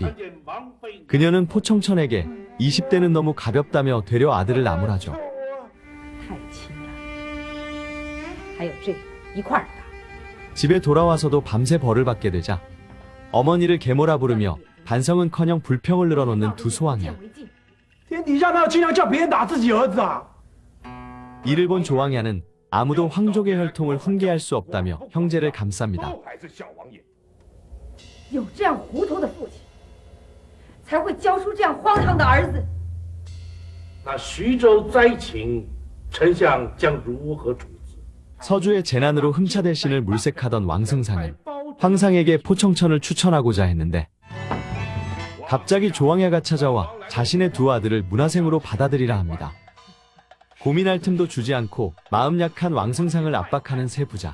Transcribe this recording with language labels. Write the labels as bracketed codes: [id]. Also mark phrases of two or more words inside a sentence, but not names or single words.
[ko] 그녀는 포청천에게 20대는 너무 가볍다며 되려 아들을 나무라죠. 집에 돌아와서도 밤새 벌을 받게 되자 어머니를 계모라 부르며 반성은커녕 불평을 늘어놓는 두 소왕야. [zh] 天底下哪有尽量叫别人打自己儿子啊？ [ko] 이를 본 조왕야는 아무도 황족의 혈통을 훈계할 수 없다며 형제를 감쌉니다. [zh] 有这样糊涂的父亲，才会教出这样荒唐的儿子。那徐州灾情，丞相将如何处置？ [ko] 서주의 재난으로 흠차대신을 물색하던 왕승상은 황상에게 포청천을 추천하고자 했는데, 갑자기 조왕야가 찾아와 자신의 두 아들을 문화생으로 받아들이라 합니다. 고민할 틈도 주지 않고 마음 약한 왕승상을 압박하는 세 부자.